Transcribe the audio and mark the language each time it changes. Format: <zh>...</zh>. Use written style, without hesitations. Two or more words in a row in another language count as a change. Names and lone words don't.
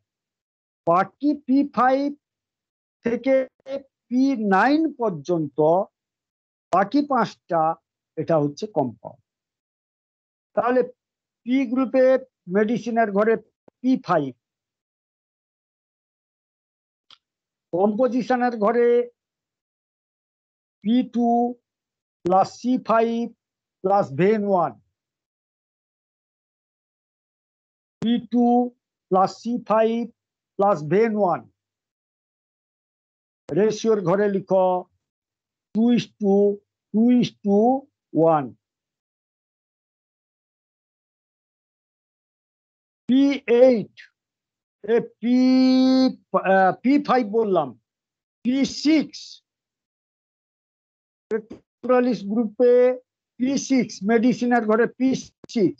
<bn>বাকি P5 থেকে P9 পর্যন্ত বাকি 5টা এটা হচ্ছে কম্পাউন্ড। তাহলে পি গ্রুপে মেডিসিনের ঘরে P5, কম্পোজিশনের ঘরে P2 plus C5 plus VEN1 P2 plus C5 plus VEN1 রেশিওর ঘরে লিখো 2:1। P8 P5 বললাম, P6 পেক্টোরালিস গ্রুপে P6 মেডিসিনের ঘরে P6</bn>